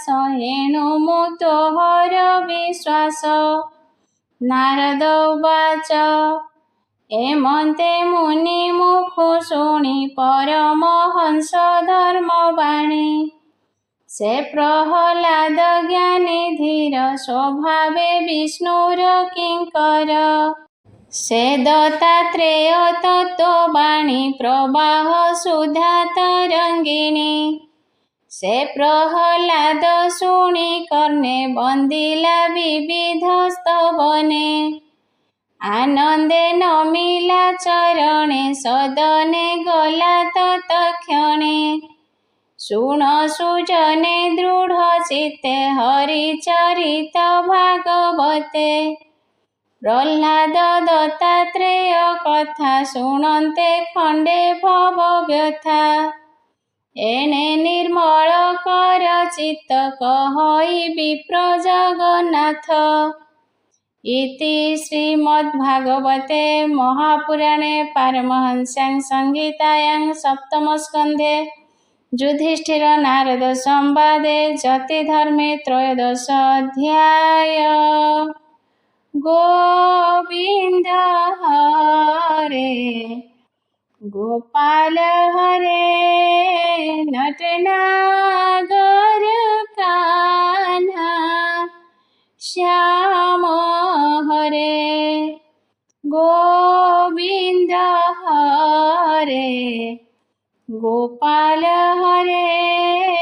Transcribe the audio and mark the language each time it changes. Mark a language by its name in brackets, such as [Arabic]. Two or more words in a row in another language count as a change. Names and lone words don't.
[Odia] ଏଣୁ ମୁ ତୋହର ବିଶ୍ୱାସ [Sanskrit] नारद उवाच [Odia] ଏମତେ ମୁନି ମୁଖୁ ଶୁଣି ପରମହଂସ ଧର୍ମବାଣୀ ସେ ପ୍ରହ୍ଲାଦ ଜ୍ଞାନୀ ଧୀର ସ୍ୱଭାବେ ବିଷ୍ଣୁର କିଙ୍କର ସେ ଦତ୍ତାତ୍ରେୟ ତତ୍ତ୍ୱବାଣୀ ପ୍ରବାହ ସୁଧା ତରଙ୍ଗିଣୀ ସେ ପ୍ରହ୍ଲାଦ ଶୁଣି କର୍ଣ୍ଣେ ବନ୍ଦିଲା ବିବିଧ ସ୍ତବନେ ଆନନ୍ଦେ ନମିଲା ଚରଣେ ସଦନେ ଗଲା ତତ୍କ୍ଷଣେ ଶୁଣ ସୁଜନେ ଦୃଢ଼ ଚିତ୍ତେ ହରିଚରିତ ଭାଗବତେ ପ୍ରହ୍ଲାଦ ଦତ୍ତାତ୍ରେୟ କଥା ଶୁଣନ୍ତେ ଖଣ୍ଡେ ଭବ ବ୍ୟଥା ଏଣେ ନିର୍ମଳ କର ଚିତ୍ତ କହଇ ବିପ୍ର ଜଗନ୍ନାଥ [Sanskrit] इति श्रीमद्भागवते महापुराणे पारमहंस्यां संहितायां सप्तमस्कन्धे युधिष्ठिर नारद संवादे जतिधर्मे त्रयोदश अध्याय [Hindi] गोविंद हरे गोपाल हरे नटनागर कान्हा श्याम हरे गोविंद हरे गोपाल हरे